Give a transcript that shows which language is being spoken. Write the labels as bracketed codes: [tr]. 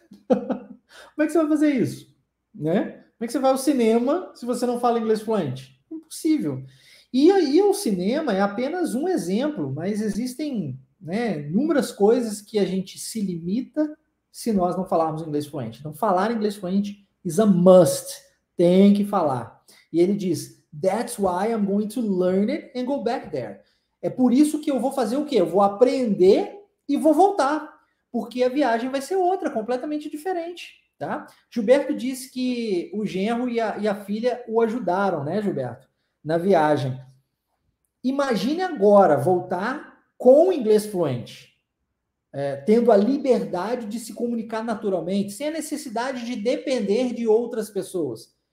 [pt] Como é que você vai fazer isso? Né? Como é que você vai ao cinema se você não fala inglês fluente? Impossível. E aí o cinema é apenas um exemplo, mas existem, né, inúmeras coisas que a gente se limita se nós não falarmos inglês fluente. Então, falar inglês fluente [en] is a must. [pt] Tem que falar. E ele diz, [en] that's why I'm going to learn it and go back there. [pt] É por isso que eu vou fazer o quê? Eu vou aprender e vou voltar. Porque a viagem vai ser outra, completamente diferente. Tá? Gilberto disse que o genro e a filha o ajudaram, né, Gilberto? Na viagem. Imagine agora voltar com o inglês fluente, tendo a liberdade de se comunicar naturalmente, sem a necessidade de depender de outras pessoas.